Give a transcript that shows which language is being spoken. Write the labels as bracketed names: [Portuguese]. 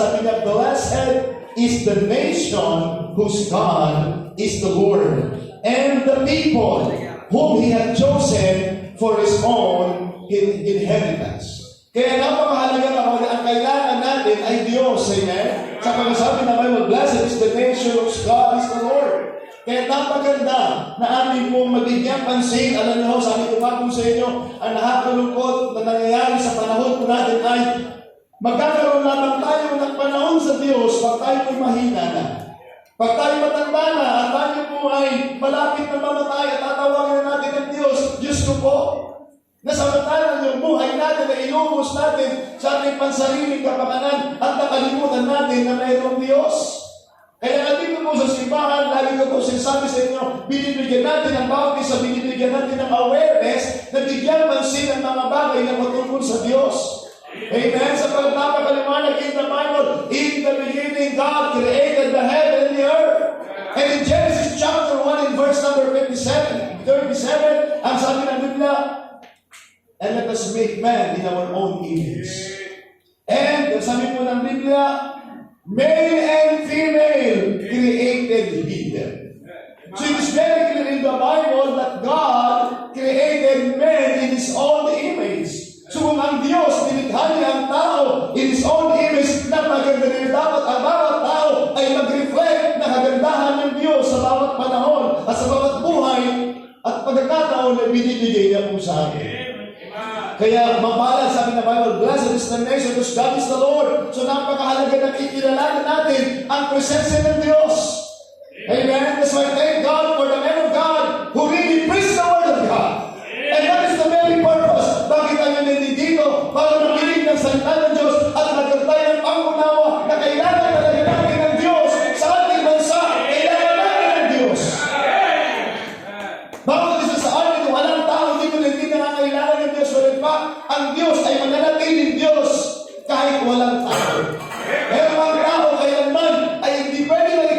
[Filipino] Sabi niya, [English] blessed is the nation whose God is the Lord, and the people whom He had chosen for His own inheritance. [Filipino] Kaya napakahalaga na ang kailangan natin ay Diyos. Amen? Sa pagkasabi na [English] Bible, blessed is the nation whose God is the Lord. [Filipino] Kaya napaganda na ating pong magiging pansin. Alam niyo, sabi ko nga po sa inyo, ang nakakalungkot na nangyayari sa panahon po natin ay magkakaroon lamang tayo ng panahon sa Diyos pag tayo ay mahina na. Pag tayo matanda na at tayo po ay malapit na mamatay at tatawagin na natin ang Diyos, Diyos ko po, nasamantalang yung buhay natin na inubos natin sa ating pansariling kapakanan at nakalimutan natin na mayroong Diyos. Kaya nandito po sa simbahan, lagi ko po sinasabi sa inyo, binibigyan natin ang bawat isa, binibigyan natin ng awareness na bigyan pansin ang mga bagay na matungkol sa Diyos. [English] Amen? [Filipino] Sa pagpapakaliwanag [English] in the Bible, in the beginning, God created the heaven and the earth. And in Genesis chapter 1 in verse number 37, [Filipino] ang sabi ng Biblia, [English] and let us make man in our own image. And [Filipino] sabi po ng Biblia, [English] male and female created He them. So it is very clear in the Bible that God created man in His own image. [Filipino] So kung ang Diyos nilikha niya ang tao [English] in His own image, [Filipino] na maganda rin dapat ang bawat tao ay mag-reflect na kagandahan ng Diyos sa bawat panahon at sa bawat buhay at pagkakataon na binibigay niya po sa atin. Kaya mapalad, sabi ng [English] Bible, blessed is the nation whose God is the Lord. [Filipino] So napakahalaga na ikilalanan natin ang presensya ng Diyos. [English] Amen? That's why thank God for the men of God who really preach the word of God. And that is the very purpose. [Filipino] Bakit tayo nandito? Para makinig ng salita ng Diyos at magkaroon tayo ng pangunawa na kailangan talaga natin ng Diyos sa ating bansa. Kailangan natin ng Diyos. Bawat isa sa atin, walang tao dito na hindi nangangailangan ng Diyos. Walang pa, ang Diyos ay mananatiling Diyos kahit walang tao. Pero ang tao kailanman ay hindi pwede